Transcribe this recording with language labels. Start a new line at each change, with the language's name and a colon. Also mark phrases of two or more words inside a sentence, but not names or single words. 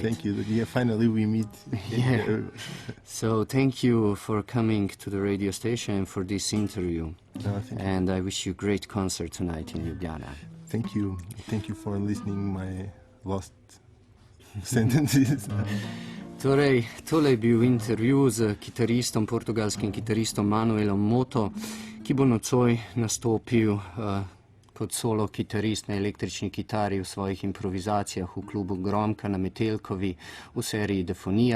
English: Thank you. Yeah, finally we meet. Yeah. So thank you for coming to the radio station and for this interview. And I wish you a great concert tonight in Ljubljana. Thank you. Thank you for listening my lost sentences.
Slovenian: Torej, tole je bil intervju z kitaristom, portugalskim kitaristom Manuelom Moto, ki bo nocoj nastopil kot solo kitarist na električni kitari v svojih improvizacijah v klubu Gromka na Metelkovi v seriji Defonija.